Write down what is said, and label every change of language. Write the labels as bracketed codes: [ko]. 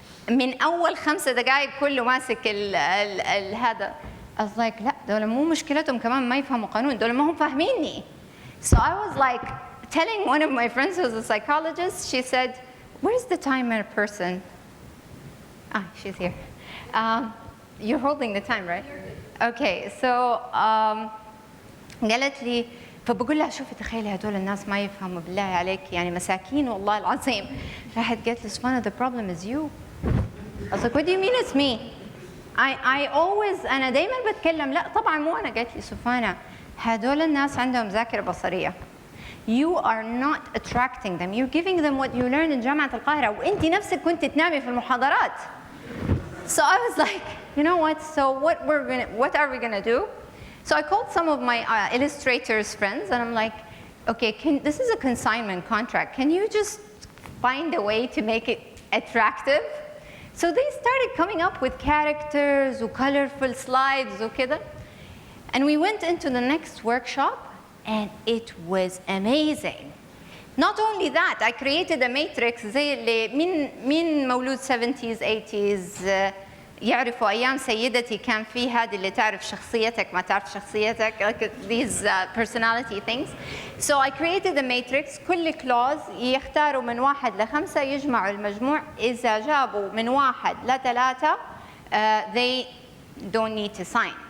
[ar] من أول 5 دقائق كله ماسك هذا. [en] I was like [ar] لا دول مو مشكلتهم كمان ما يفهموا قانون، دول ما هم فاهميني. [en] So I was like telling one of my friends who's a psychologist, she said, where's the timer person? Ah, she's here. You're holding the time, right? [ar] Okay, so قالت لي فبقول لها شوفي تخيلي هدول الناس ما يفهموا بالله عليك يعني مساكين والله العظيم. راحت قالت لي [en] Sofana, the problem is you. I was like, what do you mean it's me? I always [ar] أنا دايما بتكلم لا طبعا مو أنا. قالت لي Sofana, هدول الناس عندهم ذاكرة بصرية. [en] You are not attracting them. You're giving them what you learned in جامعة القاهرة [ar] وأنت نفسك كنت تنامي في المحاضرات. [en] So I was like, you know what? So what are we gonna do? So I called some of my illustrators friends and I'm like, okay, this is a consignment contract. Can you just find a way to make it attractive? So they started coming up with characters or colorful slides وكده. And we went into the next workshop and it was amazing. Not only that, I created a matrix [ar] زي اللي مين مولود 70s 80s يعرفوا أيام سيدتي كان في هذه اللي تعرف شخصيتك ما تعرف شخصيتك, [en] like these personality things. So I created a matrix. [ar] كل clause يختاروا من 1 ل 5 يجمعوا المجموع. إذا جابوا من 1 ل 3 [en] they don't need to sign.